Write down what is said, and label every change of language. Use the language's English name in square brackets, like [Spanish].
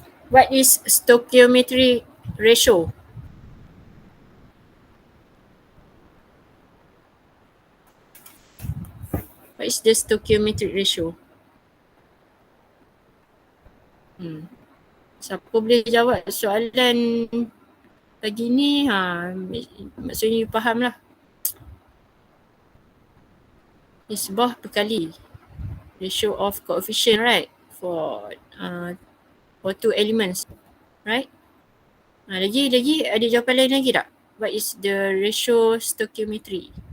[English] What is stoichiometry ratio? What is the stoichiometric ratio? [Malay] Siapa boleh jawab soalan pagi ni? Maksudnya you faham lah. Nisbah berkali [English] ratio of coefficient, right? For two elements, right? [Malay] Lagi ada jawapan lain lagi tak? [English] What is the ratio stoichiometry?